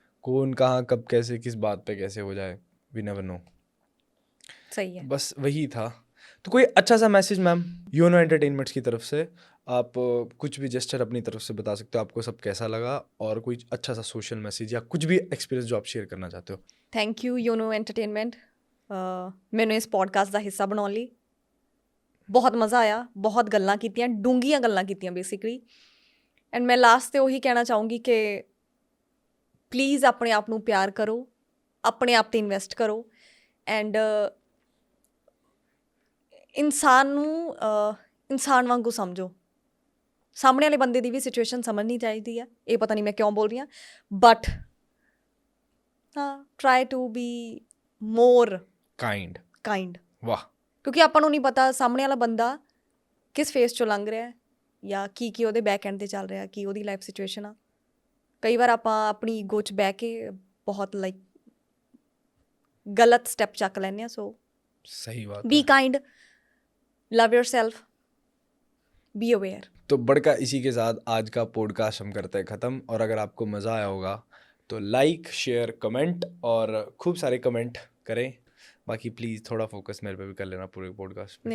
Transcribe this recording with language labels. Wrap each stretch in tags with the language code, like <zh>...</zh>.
<hi>कौन कहाँ कब कैसे किस बात पे कैसे हो जाए,</hi> <en>We never know.</en> <hi>सही है। बस वही था। तो कोई अच्छा सा मैसेज मैम योनो एंटरटेनमेंट्स की तरफ से, आप कुछ भी जेस्चर अपनी तरफ से बता सकते हो, आपको सब कैसा लगा, और कोई अच्छा सा सोशल मैसेज या कुछ भी एक्सपीरियंस जो आप शेयर करना चाहते हो।</hi> <pa>ਥੈਂਕ ਯੂ ਯੂਨੋ ਐਂਟਰਟੇਨਮੈਂਟ ਮੈਨੂੰ ਇਸ ਪੋਡਕਾਸਟ ਦਾ ਹਿੱਸਾ ਬਣਾਉਣ ਲਈ। ਬਹੁਤ ਮਜ਼ਾ ਆਇਆ, ਬਹੁਤ ਗੱਲਾਂ ਕੀਤੀਆਂ, ਡੂੰਘੀਆਂ ਗੱਲਾਂ ਕੀਤੀਆਂ ਬੇਸਿਕਲੀ। ਐਂਡ ਮੈਂ ਲਾਸਟ 'ਤੇ ਉਹੀ ਕਹਿਣਾ ਚਾਹੂੰਗੀ ਕਿ ਪਲੀਜ਼ ਆਪਣੇ ਆਪ ਨੂੰ ਪਿਆਰ ਕਰੋ, ਆਪਣੇ ਆਪ 'ਤੇ ਇਨਵੈਸਟ ਕਰੋ, ਐਂਡ ਇਨਸਾਨ ਨੂੰ ਇਨਸਾਨ ਵਾਂਗੂ ਸਮਝੋ। ਸਾਹਮਣੇ ਵਾਲੇ ਬੰਦੇ ਦੀ ਵੀ ਸਿਚੁਏਸ਼ਨ ਸਮਝਣੀ ਚਾਹੀਦੀ ਹੈ। ਇਹ ਪਤਾ ਨਹੀਂ ਮੈਂ ਕਿਉਂ ਬੋਲ ਰਹੀ ਹਾਂ, ਬਟ ਹਾਂ,</pa> <en>Try to be more kind.</en> <pa>ਵਾਹ। ਕਿਉਂਕਿ ਆਪਾਂ ਨੂੰ ਨਹੀਂ ਪਤਾ ਸਾਹਮਣੇ ਵਾਲਾ ਬੰਦਾ ਕਿਸ ਫੇਸ 'ਚੋਂ ਲੰਘ ਰਿਹਾ ਜਾਂ ਕੀ ਉਹਦੇ ਬੈਕ ਐਂਡ 'ਤੇ ਚੱਲ ਰਿਹਾ, ਕੀ ਉਹਦੀ ਲਾਈਫ ਸਿਚੁਏਸ਼ਨ ਆ। ਕਈ ਵਾਰ ਆਪਾਂ ਆਪਣੀ ਈਗੋ 'ਚ ਬਹਿ ਕੇ ਬਹੁਤ ਗਲਤ ਸਟੈਪ ਚੱਕ ਲੈਂਦੇ ਹਾਂ। ਸੋ</pa> <hi>सही बात</hi> <en>बी</en> <hi>है।</hi> <en>Kind, love yourself, be aware.</en> <hi>तो बढ़कर इसी के साथ आज का पॉडकास्ट हम करते हैं ख़त्म, और अगर आपको मज़ा आया होगा तो लाइक शेयर कमेंट और खूब सारे कमेंट करें। बाकी प्लीज़ थोड़ा फोकस मेरे पे भी कर लेना पूरे पॉडकास्ट पे।</hi>